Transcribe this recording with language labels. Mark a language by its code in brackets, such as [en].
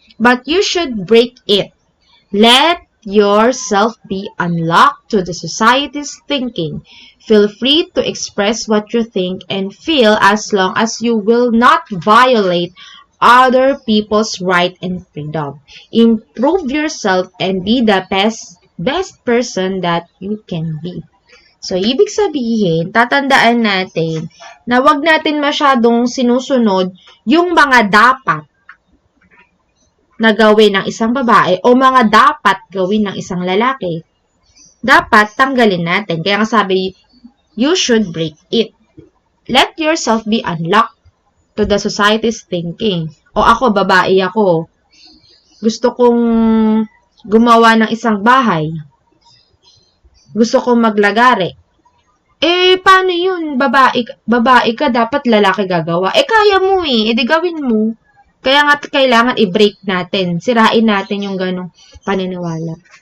[en] But you should break it. Let yourself be unlocked to the society's thinking. Feel free to express what you think and feel as long as you will not violate other people's right and freedom. Improve yourself and be the best person that you can be. [tl] So, ibig sabihin, tatandaan natin na wag natin masyadong sinusunod yung mga dapat na gawin ng isang babae o mga dapat gawin ng isang lalaki. Dapat tanggalin natin. Kaya nga sabi, [en] you should break it. Let yourself be unlocked to the society's thinking. [tl] O ako, babae ako. Gusto kong gumawa ng isang bahay. Gusto kong maglagare. Paano yun? Babae ka, dapat lalaki gagawa. Kaya mo di gawin mo. Kaya nga kailangan i-break natin. Sirain natin yung ganong paniniwala.